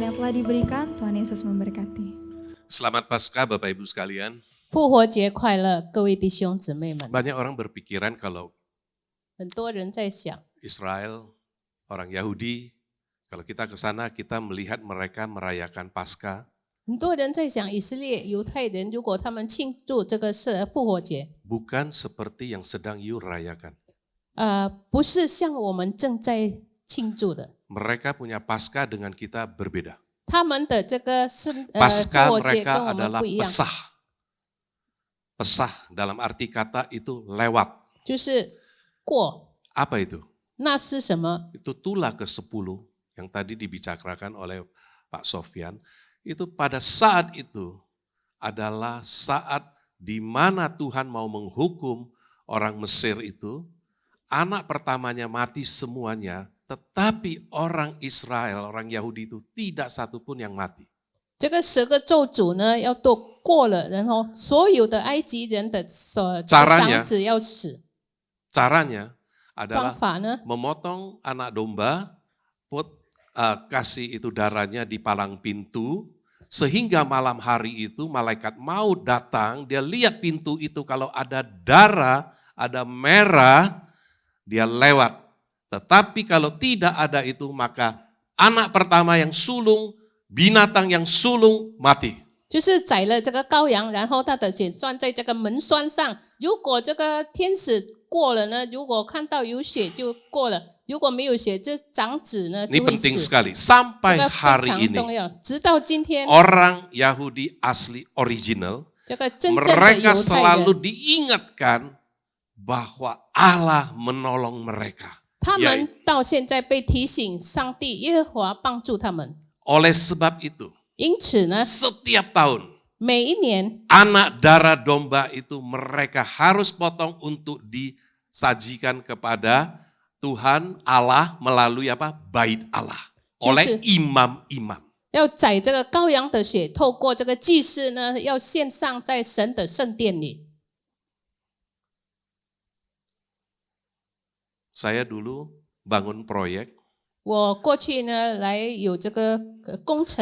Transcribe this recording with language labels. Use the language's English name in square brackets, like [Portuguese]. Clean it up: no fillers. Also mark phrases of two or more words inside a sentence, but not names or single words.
[Indonesian] telah diberikan. Tuhan Yesus memberkati. Selamat Paskah Bapak Ibu sekalian. [Chinese] 复活节快乐，各位弟兄姊妹们。 [Indonesian] Banyak orang berpikiran kalau [Chinese] 很多人在想， [Indonesian] Israel, orang Yahudi, kalau kita ke sana kita melihat mereka merayakan Paskah. [Chinese] 很多人在想，以色列犹太人如果他们庆祝这个是复活节， [Indonesian] Bukan seperti yang sedang you rayakan. [Chinese] 不是像我们正在庆祝的。 [Indonesian] Mereka punya Paskah dengan kita berbeda. [Chinese] 他们的这个是复 [Indonesian] Paskah [Chinese] 活节跟 [Indonesian] mereka [Chinese] 我们 [Indonesian] adalah [Chinese] 不一样， [Indonesian] pesah. Pesah dalam arti kata itu lewat. [Chinese] 就是过。 [Indonesian] Apa itu? [Chinese] 那是什么？ [Indonesian] Itu tulah ke-10 yang tadi dibicarakan oleh Pak Sofyan. Itu pada saat itu adalah saat di mana Tuhan mau menghukum orang Mesir itu. Anak pertamanya mati semuanya, tetapi orang Israel, orang Yahudi itu tidak satu pun yang mati. [Chinese] 这个10个咒诅呢，要都过了，然后所有的埃及人的长子要死。 [Indonesian] Caranya [Chinese] 方 [Indonesian] adalah [Chinese] 法呢， [Indonesian] memotong anak domba, kasih itu darahnya di palang pintu, sehingga malam hari itu malaikat maut datang, dia lihat pintu itu kalau ada darah, ada merah, dia lewat. Tetapi kalau tidak ada itu, maka anak pertama yang sulung, binatang yang sulung mati. [Chinese] 就是宰了这个羔羊，然后他的血算在这个门栓上。如果这个天使过了呢，如果看到有血就过了；如果没有血，这长子呢 [Indonesian] Ini [Chinese] 就会 [Indonesian] penting [Chinese] 死。 [Indonesian] sekali. [Chinese] 这 [Indonesian] Sampai [Chinese] 个非 [Indonesian] hari [Chinese] 常重 [Indonesian] ini, [Chinese] 要。直到今天， [Indonesian] orang Yahudi asli original, [Chinese] 这个真正的 [Indonesian] mereka [Chinese] 犹太 [Indonesian] selalu [Chinese] 人， [Indonesian] diingatkan bahwa Allah menolong mereka. [Chinese] 他 [Indonesian] Ya, [Chinese] 们到现在被提醒，上帝耶和华帮助他们。 [Indonesian] oleh sebab itu, [Chinese] 因此呢， [Indonesian] setiap tahun [Chinese] 每一年 [Indonesian] anak darah domba itu mereka harus potong untuk disajikan kepada Tuhan Allah melalui apa? Bait Allah. Oleh imam-imam. [Chinese] 要宰这个羔羊的血，透过这个祭司呢，要献上在神的圣殿里。 [Indonesian] Saya dulu bangun proyek, [Chinese] 我过去呢，来有这个工程，